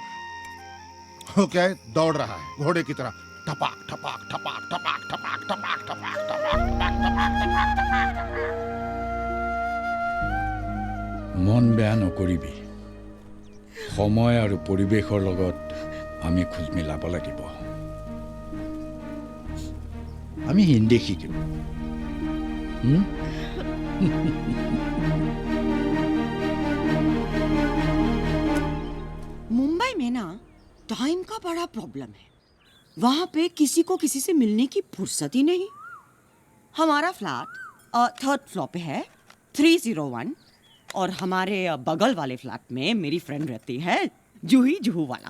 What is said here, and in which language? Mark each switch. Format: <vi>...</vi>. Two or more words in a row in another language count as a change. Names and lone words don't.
<hi>वो क्या है? दौड़ रहा है घोड़े की तरह, ठपाक ठपाक ठपाक ठपाक ठपाक ठपाक ठपाक ठपाक ठपाक ठपाक।</hi> <as>মন বেয়া নকৰিবি, সময় আৰু পৰিৱেশৰ লগত আমি খোজ মিলাব লাগিব। আমি হিন্দী শিকিম।</as> <hi>मुंबई में ना टाइम का बड़ा प्रॉब्लम है। वहां पे किसी को किसी से मिलने की फुर्सत ही नहीं। हमारा फ्लैट 3rd फ्लोर पे है, 301, और हमारे बगल वाले फ्लैट में मेरी फ्रेंड रहती है, जूही जूहू वाला।</hi>